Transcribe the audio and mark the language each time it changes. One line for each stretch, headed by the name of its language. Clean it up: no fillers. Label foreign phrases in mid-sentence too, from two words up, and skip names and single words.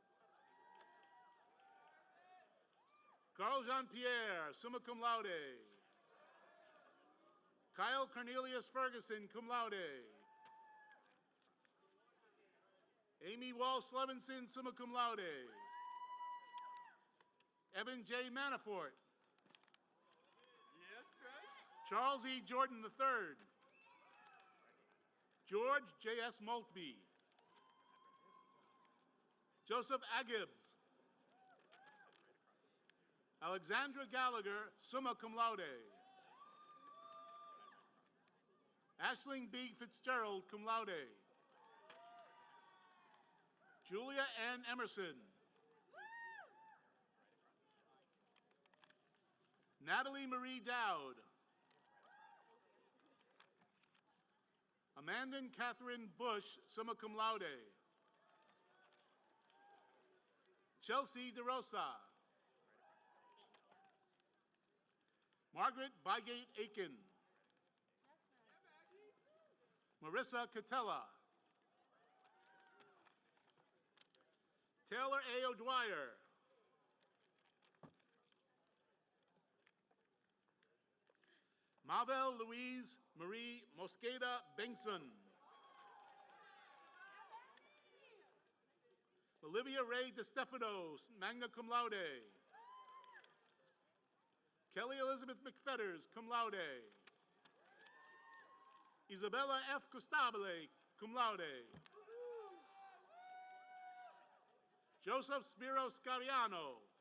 English: Carl Jean-Pierre,
Latin: summa cum laude.
English: Kyle Cornelius Ferguson,
Latin: cum laude.
English: Amy Walsh Levinson, summa cum laude. Evan J. Manafort. Charles E. Jordan III. George J.S. Maltby. Joseph Agibs. Alexandra Gallagher,
Latin: summa cum laude.
English: Aisling B. Fitzgerald,
Latin: cum laude.
English: Julia N. Emerson. Natalie Marie Dowd. Amanda Catherine Bush,
Latin: summa cum laude.
English: Chelsea DeRosa. Margaret Bygate Aiken. Marissa Catella. Taylor A. O'Dwyer. Marvel Louise Marie Mosqueda Bengtson. Olivia Ray DeStefano,
Latin: magna cum laude.
English: Kelly Elizabeth McFetters,
Latin: cum laude.
English: Isabella F. Costabile,
Latin: cum laude.
English: Joseph Spiro Scariano.